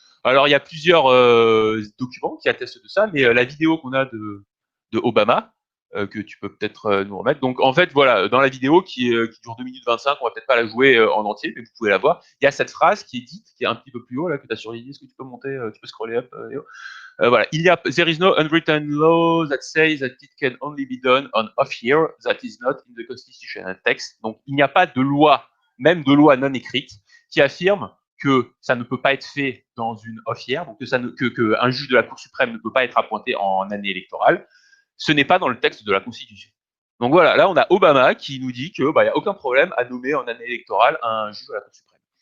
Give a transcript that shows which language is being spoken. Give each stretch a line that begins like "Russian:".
French: Alors il y a plusieurs documents qui attestent de ça, mais la vidéo qu'on a de Obama, que tu peux peut-être nous remettre. Donc en fait, voilà, dans la vidéo qui dure 2 minutes 25, on va peut-être pas la jouer en entier, mais vous pouvez la voir. Il y a cette phrase qui est dite, qui est un petit peu plus haut, là, que tu as surligné. Est-ce que tu peux monter, tu peux scroller up, Léo? Voilà.
English: There is no unwritten law that says that it can only be done on off year. That is not in the constitutional text.
French: Donc, il n'y a pas de loi, même de loi non écrite, qui affirme que ça ne peut pas être fait dans une off year, donc que un juge de la Cour suprême ne peut pas être appointé en année électorale. Ce n'est pas dans le texte de la Constitution. Donc voilà, là on a Obama qui nous dit que il y a aucun problème à nommer en année électorale un juge de la Cour suprême.